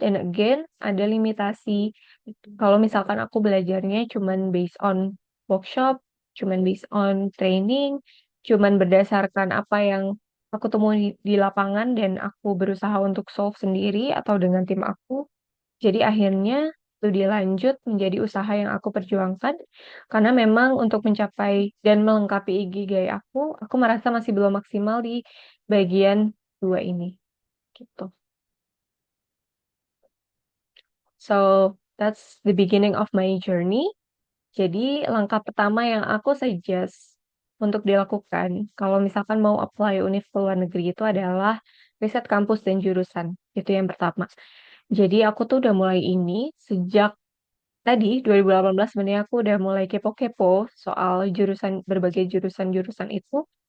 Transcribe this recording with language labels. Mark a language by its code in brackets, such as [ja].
[id] Dan again, ada limitasi. Kalau misalkan aku belajarnya cuman [en] based on workshop, [id] cuman [en] based on training, [id] cuman berdasarkan apa yang aku temui di lapangan dan aku berusaha untuk solve sendiri atau dengan tim aku. Jadi akhirnya studi lanjut menjadi usaha yang aku perjuangkan karena memang untuk mencapai dan melengkapi ikigai aku merasa masih belum maksimal di bagian dua ini gitu. [en] So that's the beginning of my journey. [id] Jadi langkah pertama yang aku suggest untuk dilakukan kalau misalkan mau apply univ ke luar negeri itu adalah riset kampus dan jurusan. Itu yang pertama. Jadi aku tuh udah mulai ini sejak tadi 2018 sebenarnya aku udah mulai kepo-kepo soal berbagai jurusan-jurusan itu.